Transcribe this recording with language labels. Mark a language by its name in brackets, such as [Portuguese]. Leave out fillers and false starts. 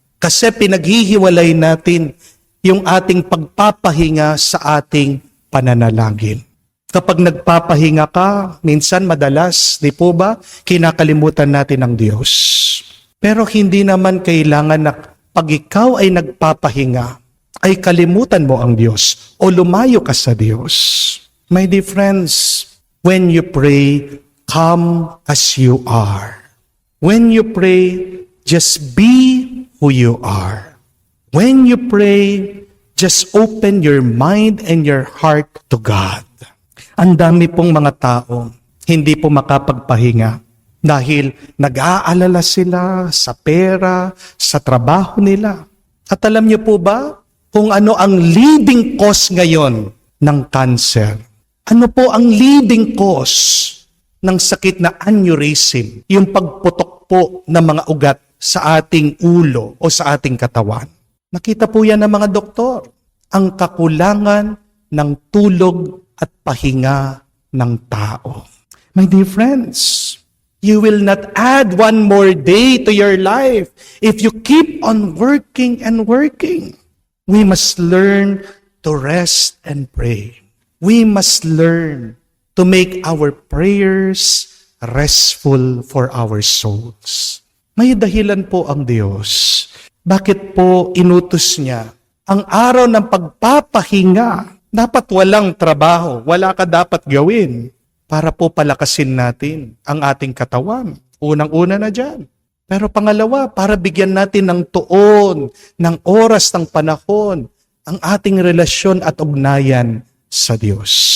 [Filipino] Kasi pinaghihiwalay natin yung ating pagpapahinga sa ating pananalangin. Kapag nagpapahinga ka, minsan madalas, di po ba, kinakalimutan natin ang Diyos. Pero hindi naman kailangan na pag ikaw ay nagpapahinga, ay kalimutan mo ang Diyos o lumayo ka sa Diyos. [English] My dear friends, when you pray, come as you are. When you pray, just be who you are. When you pray, just open your mind and your heart to God. [Filipino] Ang dami pong mga tao, hindi po makapagpahinga dahil nag-aalala sila sa pera, sa trabaho nila. At alam niyo po ba kung ano ang leading cause ngayon ng cancer? Ano po ang leading cause ng sakit na aneurysm? Yung pagputok po ng mga ugat sa ating ulo o sa ating katawan. Nakita po yan ng mga doktor. Ang kakulangan ng tulog at pahinga ng tao. [English] My dear friends, you will not add one more day to your life if you keep on working and working. We must learn to rest and pray. We must learn to make our prayers restful for our souls. [Filipino] May dahilan po ang Diyos. Bakit po inutos niya ang araw ng pagpapahinga? Dapat walang trabaho, wala ka dapat gawin para po palakasin natin ang ating katawan. Unang-una na dyan. Pero pangalawa, para bigyan natin ng tuon, ng oras, ng panahon, ang ating relasyon at ugnayan sa Diyos.